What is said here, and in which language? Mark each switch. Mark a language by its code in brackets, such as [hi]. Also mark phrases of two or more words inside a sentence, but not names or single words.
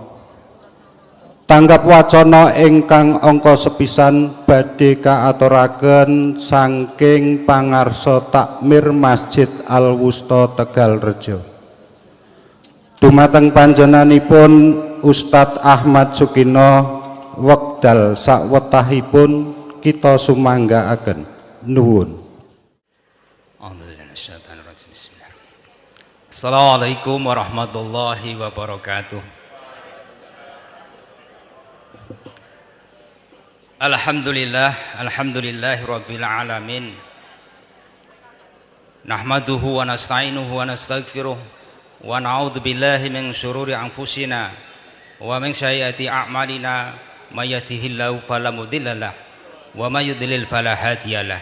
[jv] Tanggap wacana ingkang angka sepisan badhe kaaturaken saking pangarsa takmir Masjid Al-Wusta Tegalrejo. Dumateng panjenenganipun Ustadz Ahmad Sukino wekdal sakwetahipun kita sumanggaaken nuwun. [ar] السلام عليكم ورحمة الله وبركاته. الحمد لله رب العالمين. نحمده ونستعينه ونستغفره ونعوذ بالله من شرور أنفسنا ومن سيئات أعمالنا من يهده الله فلا مضل له ومن يضلل فلا هادي له.